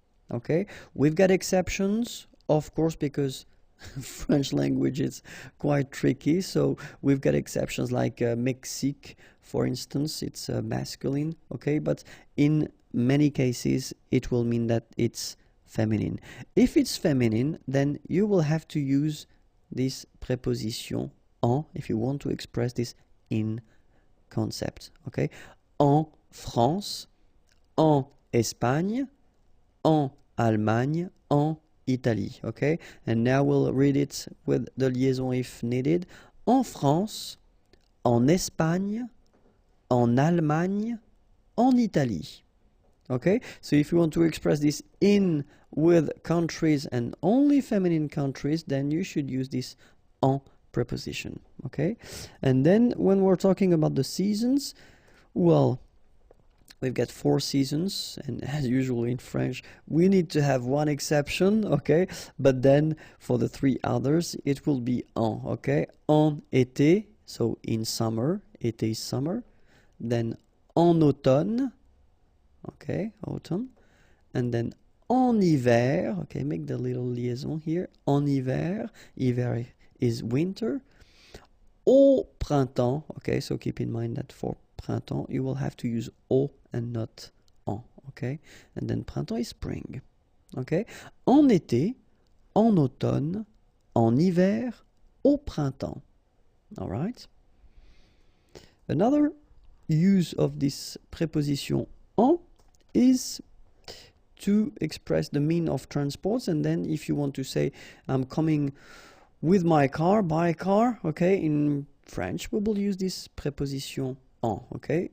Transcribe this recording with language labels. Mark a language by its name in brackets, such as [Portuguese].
[English] Okay, we've got exceptions, of course, because French language is quite tricky, so we've got exceptions like Mexique, for instance, it's masculine, okay, but in many cases it will mean that it's feminine. If it's feminine, then you will have to use this preposition en if you want to express this in concept, okay. [French] En France, en Espagne, en Allemagne, en Italie, okay? [English] And now we'll read it with the liaison if needed. [French] En France, en Espagne, en Allemagne, en Italie. [English] Okay? So if you want to express this in with countries and only feminine countries, then you should use this en preposition, okay? And then when we're talking about the seasons, well, we've got 4 seasons, and as usual in French, we need to have one exception, okay? But then for the 3 others, it will be en, okay? [French] En été, [English] so in summer, été is summer. Then [French] en automne, [English] okay, autumn. And then [French] en hiver, [English] okay, make the little liaison here. [French] En hiver, [English] hiver is winter. [French] Au printemps, [English] okay, so keep in mind that for printemps, you will have to use au and not en, okay? And then printemps is spring, okay? [French] En été, en automne, en hiver, au printemps, [English] all right? Another use of this preposition en is to express the mean of transport, and then if you want to say, I'm coming with my car, by car, okay? In French, we will use this preposition en, okay?